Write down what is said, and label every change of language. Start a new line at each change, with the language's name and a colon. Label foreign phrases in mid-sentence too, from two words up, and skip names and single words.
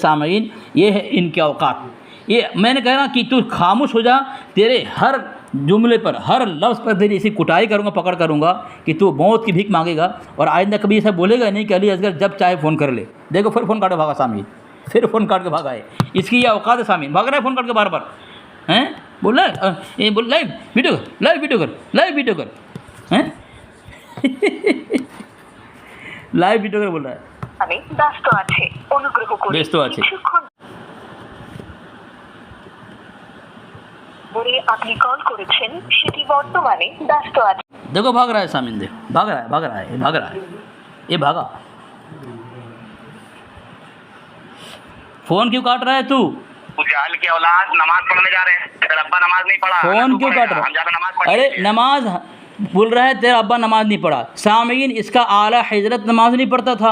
Urdu: سامعین، یہ ہے ان کے اوقات۔ یہ میں نے کہا کہ تو خاموش ہو جا، تیرے ہر جملے پر، ہر لفظ پر تیری ایسی کٹائی کروں گا، پکڑ کروں گا کہ تو موت کی بھیک مانگے گا، اور آئندہ کبھی ایسا بولے گا نہیں کہ علی اصغر جب چاہے فون کر لے۔ دیکھو پھر فون کاٹ کے بھاگا سامعین، پھر فون کاٹ کے بھاگا ہے، اس کی یہ اوقات ہے سامعین، بھاگ رہا ہے فون کاٹ کے بار بار، ہیں بول رہا ہے بول
English: live video
Urdu: کر،
English: live video
Urdu: کر،
English: live video
Urdu: کر، ہیں
English: live video
Urdu: کر بول رہا ہے،
Bangla: আমি ব্যস্ত আছে, অনুগ্রহ করে ব্যস্ত আছে। কিছুক্ষণ পরে আপনি কল করেছেন সেটি বর্তমানে ব্যস্ত আছে।
Urdu: دیکھو بھاگ رہا ہے سامعین، دیکھ بھاگ رہا ہے، بھاگ رہا ہے، یہ بھاگ رہا ہے، یہ بھاگا۔ فون کیوں کاٹ رہا ہے تو؟ جہل کی اولاد نماز پڑھنے جا رہے ہیں، تیرا ابا نماز نہیں پڑھا، فون کیوں کاٹ رہا ہم زیادہ نماز ہے؟ پڑھیں ارے گے۔ نماز بول رہا ہے تیرا ابا نماز نہیں پڑھا۔ سامعین، اس کا اعلیٰ حضرت نماز نہیں پڑھتا تھا۔